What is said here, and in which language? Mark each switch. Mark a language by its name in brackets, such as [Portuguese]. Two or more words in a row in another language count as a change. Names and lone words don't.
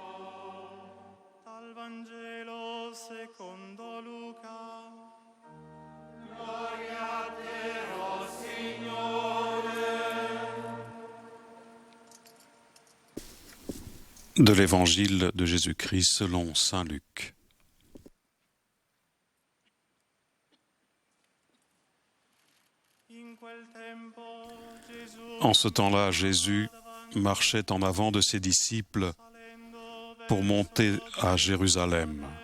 [Italian] Dal Vangelo secondo Luca. Gloria a te, o Signore. [French] De l'évangile de Jésus-Christ selon saint Luc. En ce temps-là, Jésus marchait en avant de ses disciples pour monter à Jérusalem.